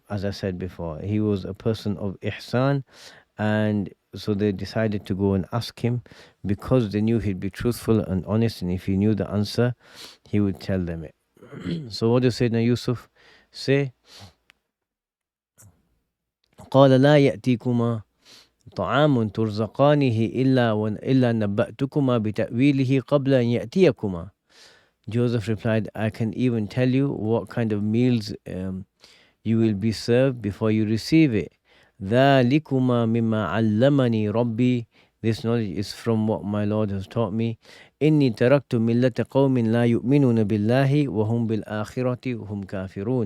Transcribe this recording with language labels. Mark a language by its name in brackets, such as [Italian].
[English] as I said before, he was a person of ihsan, and so they decided to go and ask him because they knew he'd be truthful and honest, and if he knew the answer, he would tell them it. So what does Sayyidina Yusuf say? [Arabic] قال لا يأتيكما طعام ترزقانه إلا نبأتكما بتأويله قبل أن يأتيكما. [English] Joseph replied, I can even tell you what kind of meals you will be served before you receive it. [Arabic] ذَلِكُمَا مِمَّا عَلَّمَنِي رَبِّي. [English] This knowledge is from what my Lord has taught me. [Arabic] إِنِّي تَرَكْتُ مِلَّةَ قَوْمٍ لَا يُؤْمِنُونَ بِاللَّهِ وَهُمْ بِالْآخِرَةِ وَهُمْ كَافِرُونَ.